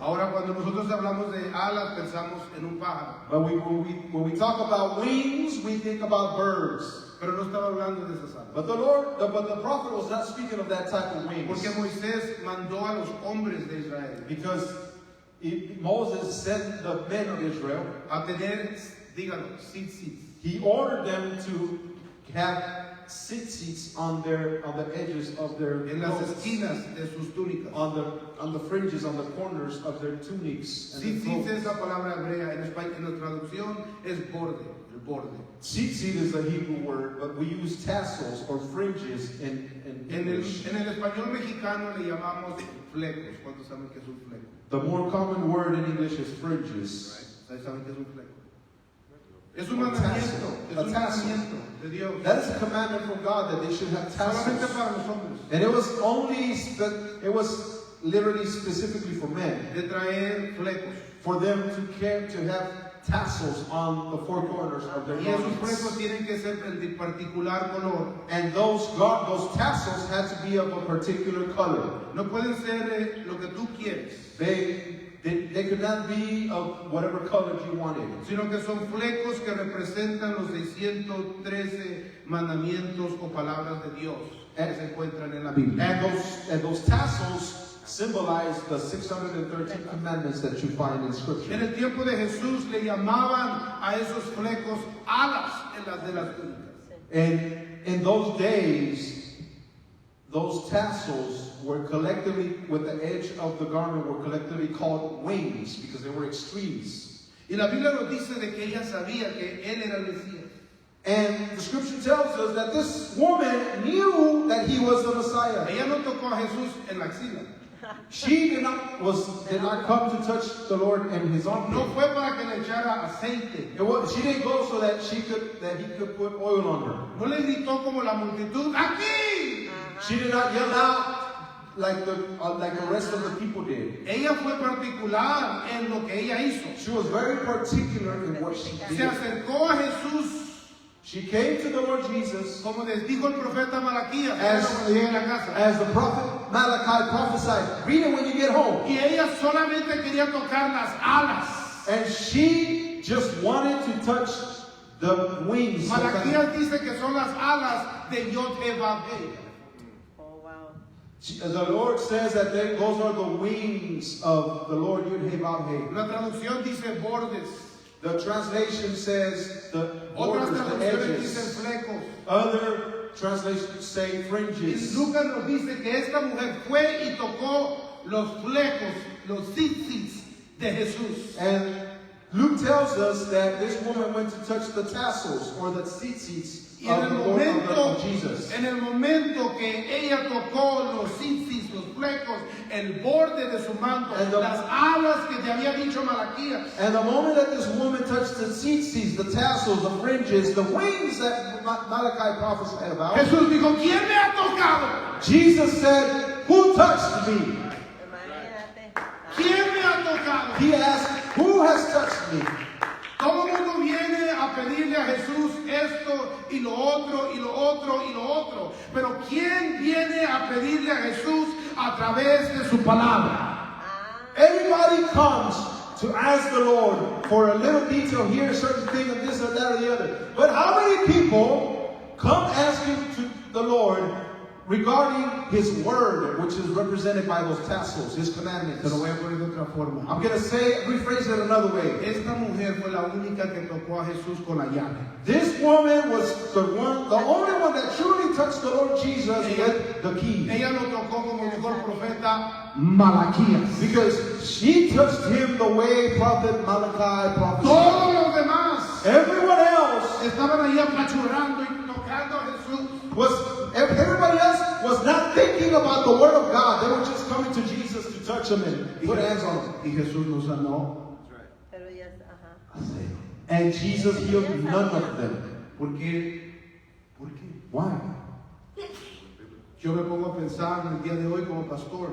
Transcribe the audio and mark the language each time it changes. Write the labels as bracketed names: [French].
[Spanish] Ahora, cuando nosotros hablamos de alas, pensamos en un pájaro, [English] But when we talk about wings, we think about birds. [Spanish] pero no estaba hablando de esas alas. [English] But the prophet was not speaking of that type of wings. [Spanish] Porque Moisés mandó a los hombres de Israel [English] Because Moses sent the men of Israel, [Spanish] a tener, dígalo, tzitzit. [English] he ordered them to have tzitzits on the edges of their [Spanish] En las [English] clothes, [Spanish] esquinas de sus túnicas. [English] on the fringes, on the corners of their tunics. And their [Spanish] Tzitzit [English] clothes. [Spanish] es la palabra hebrea, en la traducción es borde, el borde. [English] Tzitzit is a Hebrew word, but we use tassels or fringes in English. [Spanish] En el español mexicano le llamamos flecos. ¿Cuántos saben qué es un fleco? [English] The more common word in English is fringes. [Spanish] ¿Ustedes saben qué es un fleco? Es un [English] A [Spanish] mandamiento, es [English] tassel. A tassel. [Spanish] mandamiento de Dios. [English] That is a commandment from God that they should have [Spanish] Solamente [English] tassels. [Spanish] para los hombres. [English] And it was literally specifically for men, [Spanish] De traer flecos. [English] for them to have tassels on the four corners of their [Spanish] Y esos flecos [English] garments. [Spanish] tienen que ser de particular color. [English] And those tassels had to be of a particular color. [Spanish] No pueden ser lo que tú quieres, [English] They could not be of whatever color you wanted, [Spanish] sino que son flecos que representan los 613 mandamientos o palabras de Dios que se encuentran en la Biblia. [English] and those tassels symbolize the 613 commandments that you find in [Spanish] En [English] Scripture. [Spanish] el tiempo de Jesús le llamaban a esos flecos alas en las de las túnicas. [English] And in those days, those tassels were collectively, with the edge of the garment, were collectively called wings because they were extremes. [Spanish] Y la Biblia nos dice de que ella sabía que él era el Mesías. [English] And the Scripture tells us that this woman knew that he was the Messiah. [Spanish] Ella no tocó a Jesús en la axila. [English] She did not come to touch the Lord in his [Spanish] No [English] armpit. [Spanish] fue para que le echara aceite. [English] She didn't go so that he could put oil on her. [Spanish] No le gritó como la multitud, ¡aquí! [English] She did not yell out like the rest of the people did. [Spanish] Ella fue particular en lo que ella hizo. [English] She was very particular in what she [Spanish] Se [English] did. [Spanish] acercó a Jesús, [English] She came to the Lord Jesus [Spanish] como les dijo el profeta Malaquías, [English] as, [Spanish] cuando llegue a la casa. [English] as the prophet Malachi prophesied. Read it when you get home. [Spanish] Y ella solamente quería tocar las alas. [English] And she just wanted to touch the wings. [Spanish] Malaquías dice que son las alas de Yod-Heh-Vav-Heh. [English] Oh, wow. The Lord says that those are the wings of the Lord Yud-Heh-Vav-Heh. [Spanish] La traducción dice bordes. [English] The translation says the [Spanish] Otras [English] borders, the [Spanish] traducciones dicen [English] edges. [Spanish] flecos. [English] Other translations say [Spanish] Y [English] fringes. [Spanish] Lucas nos dice que esta mujer fue y tocó los flecos, los tzitzits de Jesús. [English] And Luke tells us that this woman went to touch the tassels or the tzitzits [Spanish] Y en [English] of [Spanish] el [English] the Lord [Spanish] momento, [English] of Jesus. [Spanish] en el momento que ella tocó los tzitzits, los flecos, el borde de su manto, [English] And the- [Spanish] las alas que te había dicho Malaquías, [English] And the moment that this woman touched the tzitzits, the tassels, the fringes, the wings that Malachi prophesied about, [Spanish] Jesús dijo, ¿quién me ha tocado? [English] Jesus said, "Who touched me?" [Spanish] Imagínate. ¿Quién me ha tocado? [English] He asked, "Who has touched me?" [Spanish] Todo el mundo viene a pedirle a Jesús esto y lo otro y lo otro y lo otro. Pero ¿quién viene a pedirle a Jesús a través de su palabra? [English] Everybody comes to ask the Lord for a little detail here, a certain thing, and this or that or the other. But how many people come asking to the Lord regarding His Word, which is represented by those tassels, His commandments? [Spanish] Te lo voy a poner de otra forma. [English] I'm going to rephrase it another way. [Spanish] Esta mujer fue la única que tocó a Jesús con la llave. [English] This woman was the only one that truly touched the Lord Jesus with the key. [Spanish] Ella lo tocó como dijo el profeta Malaquías. [English] Because she touched him the way Prophet Malachi prophesied. [Spanish] Todos los demás [English] Everyone else [Spanish] estaban ahí apachurrando y tocando a Jesús. [English] everybody else was not thinking about the word of God. They were just coming to Jesus to touch him and put hands on him. [Spanish] Y Jesús nos sanó. Pero ya, ajá. [English] And Jesus healed none of them. [Spanish] ¿Por qué? ¿Por qué? [English] Why? [Spanish] Yo me pongo a pensar en el día de hoy como pastor,